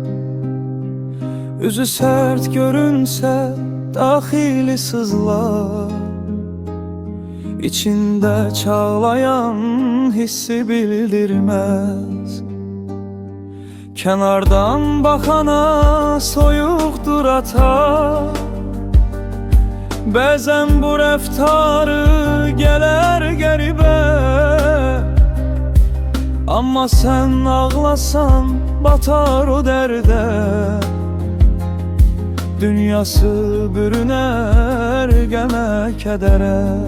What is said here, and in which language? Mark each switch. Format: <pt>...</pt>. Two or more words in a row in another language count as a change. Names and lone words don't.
<tr>Üzü sert görünse dahili sızlar, İçinde çağlayan hissi bildirmez. Kenardan bakana soyuktur ata,</tr> <az>bəzən bu rəftarı gələr qəribə. Amma sən ağlasan batar o dərdə, dünyası bürünər qəmə kədərə.</az>